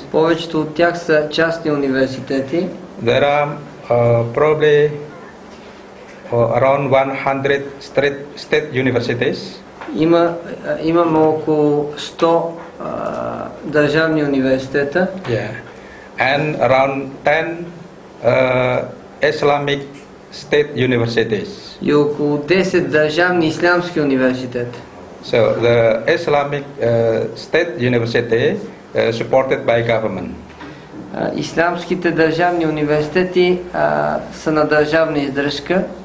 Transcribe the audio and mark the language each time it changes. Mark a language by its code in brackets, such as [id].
[bg] Повечето от тях са частни университети. [en] There are probably around 100 state universities. [bg] Имаме около 100 държавни университета. [en] Yeah, and around 10 Islamic state universities. [bg] И около 10 държавни ислямски университета. [en] So the Islamic state university supported by government. [bg] Ислямските държавни университети са на държавна издръжка.